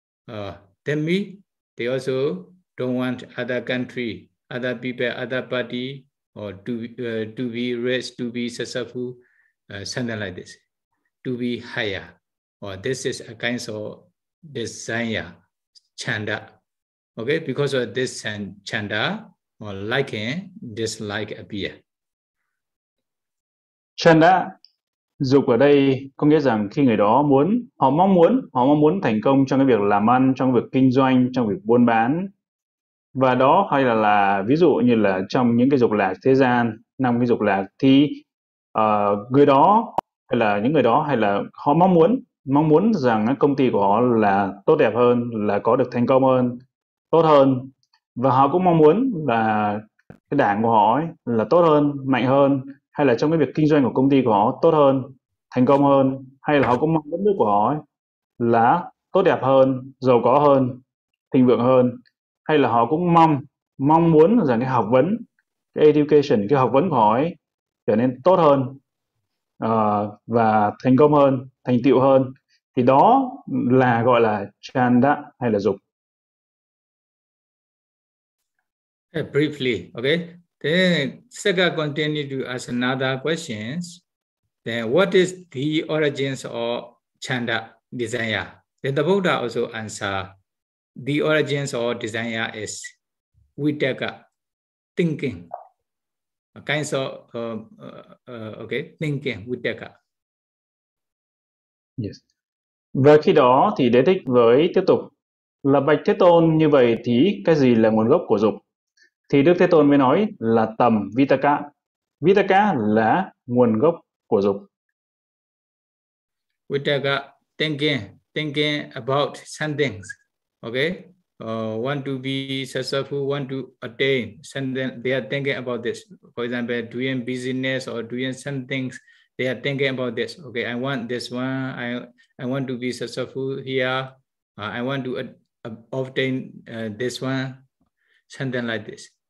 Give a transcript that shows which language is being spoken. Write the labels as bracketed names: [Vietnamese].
[English] Then me, they also don't want other country, other people, other party, or to be rich, to be successful, something like this, to be higher. Or this is a kind of desire, chanda. Okay, because of this chanda, or liking, dislike appear. [Vietnamese] Chanda, dục ở đây có nghĩa rằng khi người đó muốn, họ mong muốn thành công trong cái việc làm ăn, trong việc kinh doanh, trong việc buôn bán. Và đó hay là ví dụ như là trong những cái dục lạc thế gian, năm cái dục lạc thì người đó hay là những người đó hay là họ mong muốn rằng công ty của họ là tốt đẹp hơn, là có được thành công hơn, tốt hơn. Và họ cũng mong muốn là cái đảng của họ ấy, là tốt hơn, mạnh hơn, hay là trong cái việc kinh doanh của công ty của họ tốt hơn, thành công hơn, hay là họ cũng mong muốn nước của họ ấy, là tốt đẹp hơn, giàu có hơn, thịnh vượng hơn. Hay là họ cũng mong muốn rằng cái học vấn, cái education, cái học vấn của họ ấy trở nên tốt hơn và thành công hơn, thành tựu hơn. Thì đó là gọi là chanda hay là dục. [English] Briefly, okay. Then Sakka continue to ask another questions. Then what is the origins of chanda desire? Then the Buddha also answer. The origins of desire is vitaka, thinking, a kind of okay, thinking vitaka. Yes. [Vietnamese] Và khi đó thì Đế Thích với tiếp tục là bạch Thế Tôn, như vậy thì cái gì là nguồn gốc của dục? Thì Đức Thế Tôn mới nói là tầm vitaka. Vitaka là nguồn gốc của dục. [English] Vitaka, thinking about some things. Okay, want to be successful, want to attain, something, they are thinking about this. For example, doing business or doing some things, they are thinking about this. Okay, I want this one, I want to be successful here, I want to obtain this one, something like this.